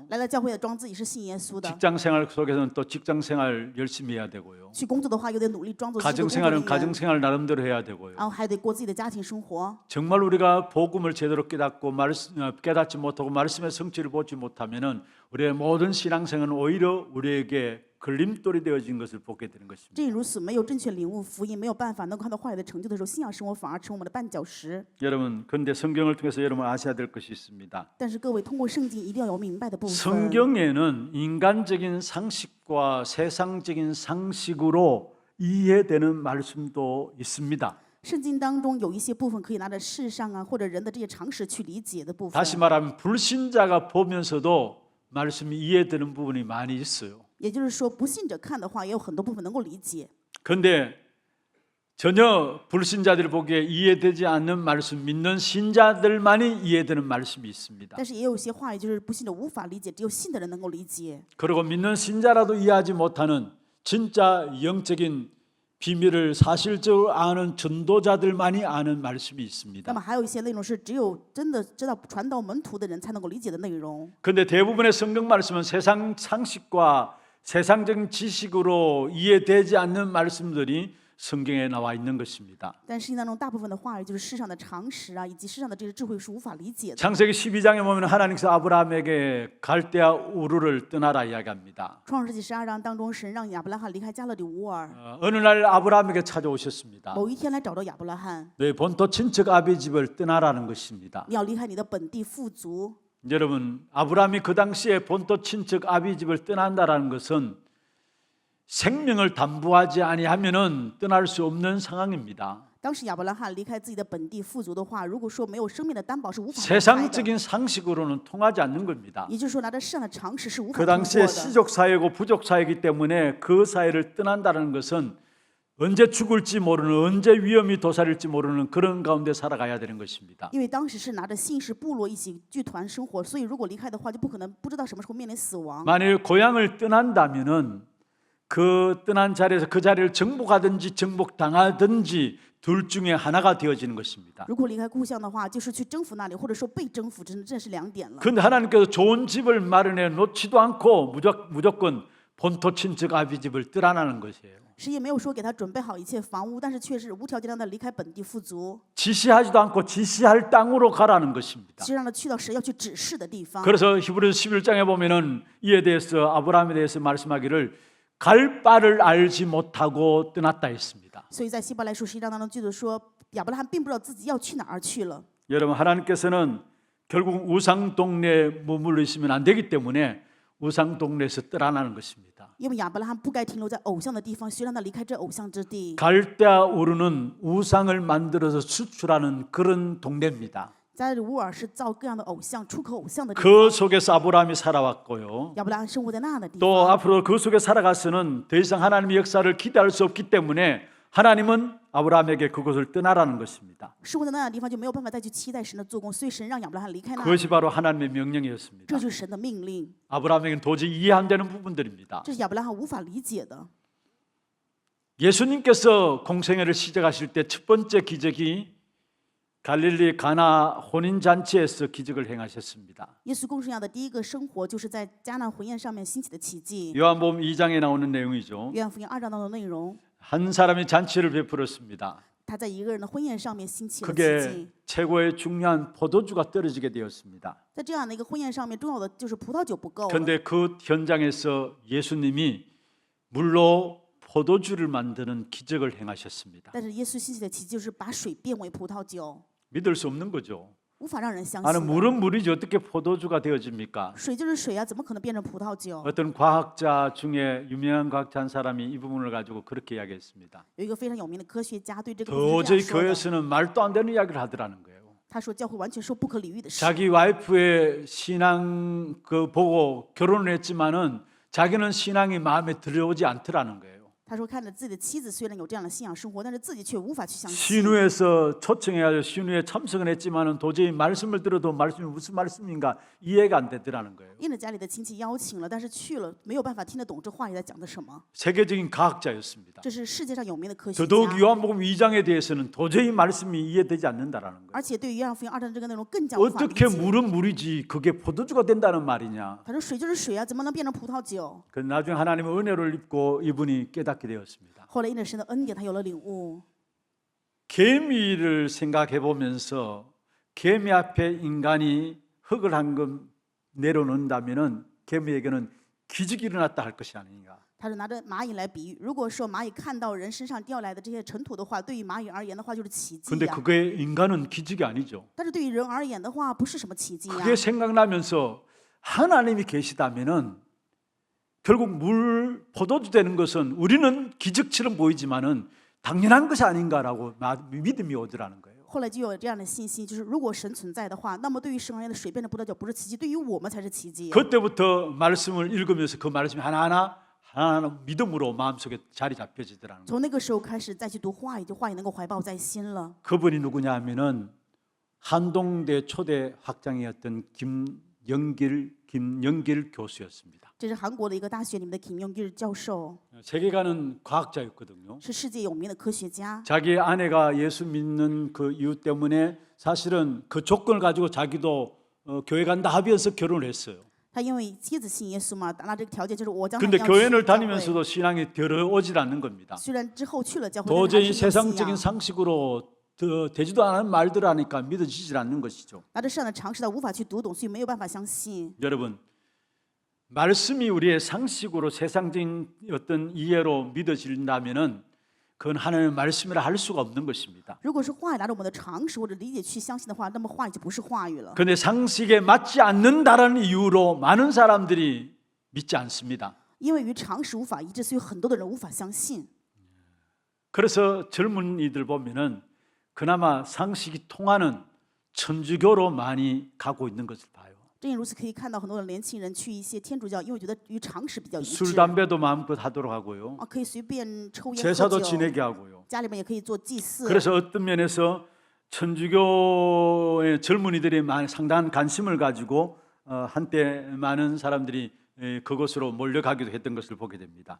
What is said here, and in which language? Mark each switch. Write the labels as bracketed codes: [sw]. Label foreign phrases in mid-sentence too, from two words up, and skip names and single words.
[zh] 来到教会的装自己是信耶稣的， [ko] 직장생활 속에서는 또 직장생활 열심히 해야 되고요. [zh] 去工作的话又得努力装作是个工作人 [ko] 가정생활은 [zh] 员， [ko] 가정생활 나름대로 해야 되고요. [zh] 然后还得过自己的家庭生活。 [ko] 정말 우리가 복음을 제대로 깨닫지 못하고 말씀의 성취를 보지 못하면은 우리의 모든 신앙생활은 오히려 우리에게 걸림돌이 되어진 것을 보게 되는 것입니다. [zh] 正因如此，没有正确领悟福音，没有办法能够看到话语的成就的时候，信仰生活反而成我们的绊脚石。 [ko] 여러분, 그런데 성경을 통해서 여러분 아셔야 될 것이 있습니다. [zh] 但是各位通过圣经一定要有明白的部分。 [ko] 성경에는 인간적인 상식과 세상적인 상식으로 이해되는 말씀도 있습니다. [zh] 圣经当中有一些部分可以拿着世上啊或者人的这些常识去理解的部分。 [ko] 다시 말하면 불신자가 보면서도 말씀이 이해되는 부분이 많이 있어요. [zh] 也就是说，不信者看的话，也有很多部分能够理解。 [ko] 그런데 전혀 불신자들이 보기에 이해되지 않는 말씀, 믿는 신자들만이 이해되는 말씀이 있습니다. [zh] 但是也有一些话语就是不信者无法理解，只有信的人能够理解。 [ko] 그리고 믿는 신자라도 이해하지 못하는 진짜 영적인 비밀을 사실적으로 아는 전도자들만이 아는 말씀이 [zh] 那 [ko] 있습니다. [zh] 么还有一些内容是只有真的知道传道门徒的人才能够理解的内容。 [ko] 그런데 대부분의 성경 말씀은 세상 상식과 세상적인 지식으로 이해되지 않는 말씀들이 성경에 나와 있는 것입니다. [zh] 但圣经当中大部分的话语就是世上的常识啊，以及世上的这些智慧是无法理解的。 [ko] 창세기 12장에 보면 하나님께서 아브라함에게 갈대아 우르를 떠나라 이야기합니다. [zh] 创世纪12章当中，神让亚伯拉罕离开加勒底乌尔， [ko] 어느 날 아브라함에게 찾아오셨습니다. [zh] 某一天来找到亚伯拉罕， [ko] 네, 본토 친척 아비 집을 떠나라는 것입니다. [zh] 你要离开你的本地富族。 [ko] 여러분, 아브라함이 그 당시에 본토 친척 아비 집을 떠난다라는 것은 생명을 담보하지 아니하면은 떠날 수 없는 상황입니다. [zh] 当时亚伯拉罕离开自己的本地富族的话，如果说没有生命的担保是无法离开的。 [ko] 세상적인 상식으로는 통하지 않는 겁니다. [zh] 也就是说，拿着世上的常识是无法 [ko] 그 [zh] 通过 [ko] 당시에 [zh] 的。 [ko] 시족 사회고 부족 사회이기 때문에 그 사회를 떠난다는 것은 언제 죽을지 모르는, 언제 위험이 도사릴지 모르는 그런 가운데 살아가야 되는 것입니다. [zh] 因为当时是拿着姓氏部落一起剧团生活，所以如果离开的话，就不可能不知道什么时候面临死亡。 [ko] 만일 고향을 떠난다면은 그 떠난 자리에서 그 자리를 정복하든지 정복당하든지 둘 중에 하나가 되어지는 것입니다. [zh] 如果离开故乡的话，就是去征服那里，或者说被征服，这是两点了。 [ko] 그런데 하나님께서 좋은 집을 마련해 놓지도 않고 무조건 본토 친척 아비 집을 떠나라는 것이에요. [zh] 神也没有说给他准备好一切房屋，但是却是无条件让他离开本地富足， [ko] 지시하지도 않고 지시할 땅으로 가라는 것입니다. [zh] 就让他去到神要去指示的地方。 [ko] 그래서 히브리서 11장에 보면은 이에 대해서 아브라함에 대해서 말씀하기를 갈 바를 알지 못하고 떠났다 했습니다. [zh] 所以在希伯来书11章当中，记得说亚伯拉罕并不知道自己要去哪儿去了。 [ko] 여러분, 하나님께서는 결국 우상 동네에 머물러 있으면 안 되기 때문에 우상 동네에서 떠나는 것입니다. [zh] 因为亚伯拉罕不该停留在偶像的地方，需让他离开这偶像之地。 [ko] 갈대아 우르는 우상을 만들어서 수출하는 그런 동네입니다. [zh] 加勒乌尔是造各样的偶像、出口偶像的地 [ko] 그 [zh] 方。 [ko] 속에서 아브라함이 살아왔고요. [zh] 亚伯拉罕生活在那样的地 [ko] 또 [zh] 方。 [ko] 앞으로 그 속에 살아가서는 더 이상 하나님의 역사를 기대할 수 없기 때문에 하나님은 아브라함에게 그곳을 떠나라는 것입니다. [zh] 生活在那样的地方就没有办法再去期待神的做工，所以神让亚伯拉罕离开那里， [ko] 그것이 바로 하나님의 명령이었습니다. [zh] 这就是神的命令， [ko] 아브라함에게는 도저히 이해 안 되는 부분들입니다. [zh] 这是亚伯拉罕无法理解的。 [ko] 예수님께서 공생애를 시작하실 때 첫 번째 기적이 갈릴리 가나 혼인잔치에서 기적을 행하셨습니다. [zh] 耶稣公生涯的第一个生活，就是在迦南婚宴上面兴起的奇迹。 [ko] 요한복음 2장에 나오는 내용이죠. [zh] 约翰福音2章当中的内容， [ko] 한 사람이 잔치를 베풀었습니다. [zh] 他在一个人的婚宴上面兴起了奇 [ko] 그게 [zh] 迹。 [ko] 최고의 중요한 포도주가 떨어지게 되었습니다. [zh] 在这样的一个婚宴上面，重要的就是葡萄酒不够了。 [ko] 그런데 그 현장에서 예수님이 물로 포도주를 만드는 기적을 행하셨습니다. [zh] 但是耶稣兴起的奇迹就是把水变为葡萄酒， [ko] 믿을 수 없는 거죠. [zh] 无法让人相 [ko] 아는 [zh] 信的。 [ko] 물은 물이지 어떻게 포도주가 되어집니까? [zh] 水就是水啊，怎么可能变成葡萄酒？ [ko] 어떤 과학자 중에 유명한 과학자 한 사람이 이 부분을 가지고 그렇게 이야기했습니다. [zh] 有一个非常有名的科学家对这个部分是这 [ko] 도저히 [zh] 样说的， [ko] 교회에서는 말도 안 되는 이야기를 하더라는 거예요. [zh] 他说教会完全说不可理喻的事。 [ko] 자기 와이프의 신앙 그 보고 결혼을 했지만은 자기는 신앙이 마음에 들어오지 않더라는 거예요. [zh] 他说看着自己的妻子虽然有这样的信仰生活，但是自己却无法去相信。 [ko] 신우에서 초청해가지고 신우에 참석은 했지만은 도저히 말씀을 들어도 말씀이 무슨 말씀인가 이해가 안 되더라는 거예요. [zh] 应着家里的亲戚邀请了，但是去了没有办法听得懂这话语在讲的什么。 [ko] 세계적인 과학자였습니다. [zh] 这是世界上有名的科学 [ko] 더더욱 [zh] 家， [ko] 요한복음 2장에 대해서는 도저히 말씀이 이해되지 않는다라는 거예요. [zh] 而且对于约翰福音2章这个内容更加无法理 [ko] 어떻게 [zh] 解。 [ko] 물은 물이지 그게 포도주가 된다는 말이냐. [zh] 他说水就是水啊，怎么能变成葡萄酒？ [ko] 그 나중에 하나님의 은혜를 입고 이분이 깨닫게 되었습니다. [zh] 后来因着神的恩典，他有了领悟。 [ko] 개미를 생각해 보면서 개미 앞에 인간이 흙을 한 금 내려놓는다면은 개미에게는 기적이 일어났다 할 것이 아닌가. [zh] 他是拿着蚂蚁来比喻，如果说蚂蚁看到人身上掉来的这些尘土的话，对于蚂蚁而言的话就是奇迹 [ko] 근데 [zh] 呀。 [ko] 그게 인간은 기적이 아니죠. [zh] 但是对于人而言的话，不是什么奇迹呀。 [ko] 그게 생각나면서 하나님이 계시다면은 결국 물 포도주 되는 것은 우리는 기적처럼 보이지만은 당연한 것이 아닌가라고 믿음이 오더라는 거예요. [zh] 后来就有这样的信心，就是如果神存在的话，那么对于神而言的水变成葡萄酒不是奇迹，对于我们才是奇迹。 [ko] 그때부터 말씀을 읽으면서 그 말씀이 하나하나 믿음으로 마음속에 자리 잡혀지더라는 거예요. [zh] 从那个时候开始再去读话语，就话语能够怀抱在心了。 [ko] 그분이 누구냐 하면은 한동대 초대 학장이었던 김영길 교수였습니다. [zh] 这是韩国的一个大学里面的 Kim Yong-gil 教授。 [ko] 세계가는 과학자였거든요. [zh] 是世界有名的科学家。 [ko] 자기 아내가 예수 믿는 그 이유 때문에 사실은 그 조건을 가지고 자기도 교회 간다 하면서 결혼을 했어요. [zh] 他因为妻子信耶稣嘛，达到这个条件就是我将来 [ko] 근데 [zh] 要 [ko] 교회를 [zh] 去教会。 [ko] 다니면서도 신앙이 들어오질 않는 겁니다. [zh] 虽然之后去了教会，但是还 [ko] 도저히 [zh] 是没有信 [ko] 세상적인 [zh] 仰。 [ko] 상식으로 되지도 않은 말들을 하니까 믿어지질 않는 것이죠. [zh] 拿着世上的常识他无法去读懂，所以没有办法相信。 [ko] 여러분, 말씀이 우리의 상식으로 세상적인 어떤 이해로 믿어진다면은 그건 하나님의 말씀이라 할 수가 없는 것입니다. [zh] 如果是话语拿着我们的常识或者理解去相信的话，那么话语就不是话语了。 [ko] 그런데 상식에 맞지 않는다라는 이유로 많은 사람들이 믿지 않습니다. [zh] 因为与常识无法一致，所以很多的人无法相信。 [ko] 그래서 젊은이들 보면은 그나마 상식이 통하는 천주교로 많이 가고 있는 것을 봐요. [zh] 正因如此，可以看到很多的年轻人去一些天主教，因为觉得与常识比较一致 [ko] 술 담배도 마음껏 하도록 하고요. [zh] 啊，可以随便抽烟喝 [ko] 제사도 [zh] 酒， [ko] 지내게 하고요. [zh] 家里面也可以做祭祀。 [ko] 그래서 어떤 면에서 천주교의 젊은이들이 상당한 관심을 가지고 한때 많은 사람들이 그곳으로 몰려가기도 했던 것을 보게 됩니다.